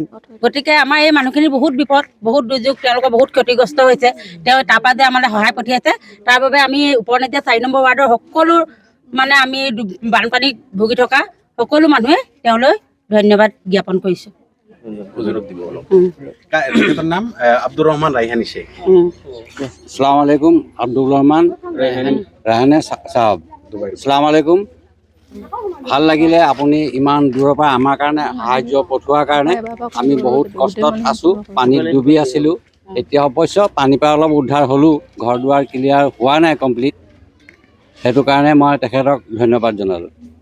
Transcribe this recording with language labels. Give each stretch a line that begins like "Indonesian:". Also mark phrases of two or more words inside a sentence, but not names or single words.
Assamese: গতিকে আমাৰ এই মানুহখিনিৰ বহুত বিপদ, বহুত দুৰ্যোগ, তেওঁলোকৰ বহুত ক্ষতিগ্ৰস্ত হৈছে। তেওঁ তাৰপৰা যে আমালৈ সহায় পঠিয়াইছে, তাৰ বাবে আমি উপনেতিয়া 4 নম্বৰ ৱাৰ্ডৰ সকলো মানে আমি বানপানীত ভুগি থকা সকলো মানুহে তেওঁলৈ ধন্যবাদ জ্ঞাপন কৰিছোঁ। তেখেতৰ নাম আব্দুৰ ৰহমান ৰাইহানী শেখ।
Arabic: السلام عليكم, আব্দুর রহমান রাহানে সাহাব। السلام عليكم.
Assamese: ভাল লাগিলে আপুনি ইমান দূৰৰ পৰা আমাৰ কাৰণে সাহায্য পঠোৱাৰ কাৰণে। আমি বহুত কষ্টত আছোঁ, পানীত ডুবি আছিলোঁ। এতিয়া অৱশ্য পানীৰ পৰা অলপ উদ্ধাৰ হ'লোঁ, ঘৰ দুৱাৰ ক্লিয়াৰ হোৱা নাই কমপ্লিট। সেইটো কাৰণে মই তেখেতক ধন্যবাদ জনালোঁ।